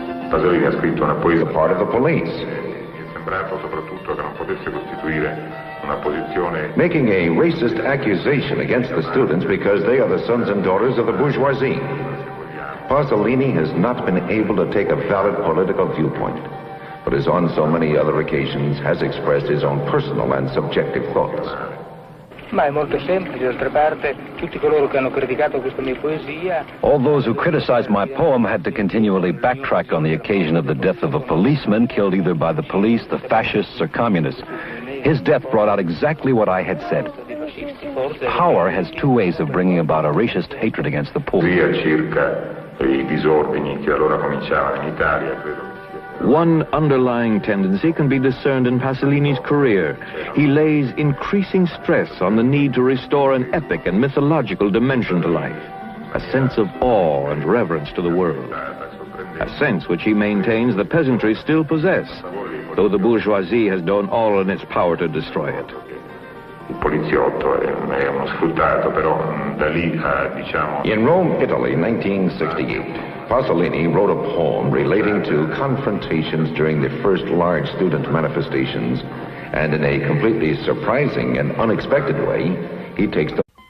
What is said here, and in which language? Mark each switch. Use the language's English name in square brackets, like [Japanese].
[Italian] Pasolini ha scritto una poesia. [English] The part of the police. [Italian] Mi è sembrato soprattutto che non potesse costituire una posizione. [English] Making a racist accusation against the students because they are the sons and daughters of the bourgeoisie. Pasolini has not been able to take a valid political viewpoint, but as on so many other occasions has expressed his own personal and subjective thoughts. [Italian] Ma è molto semplice, d'altra parte tutti coloro che hanno criticato questa mia poesia. [English] All those who criticized my poem had to continually backtrack on the occasion of the death of a policeman killed either by the police, the fascists, or communists. His death brought out exactly what I had said. Power has two ways of bringing about a racist hatred against the poor. [Italian] Circa I disordini che allora cominciavano in Italia, credo. [English] One underlying tendency can be discerned in Pasolini's career. He lays increasing stress on the need to restore an epic and mythological dimension to life, a sense of awe and reverence to the world, a sense which he maintains the peasantry still possess, though the bourgeoisie has done all in its power to destroy it. [Italian] Il poliziotto è uno sfruttato, però da lì diciamo... [English] In Rome, Italy, 1968, Pasolini wrote a poem relating to confrontations during the first large student manifestations, and in a completely surprising and unexpected way, he takes the...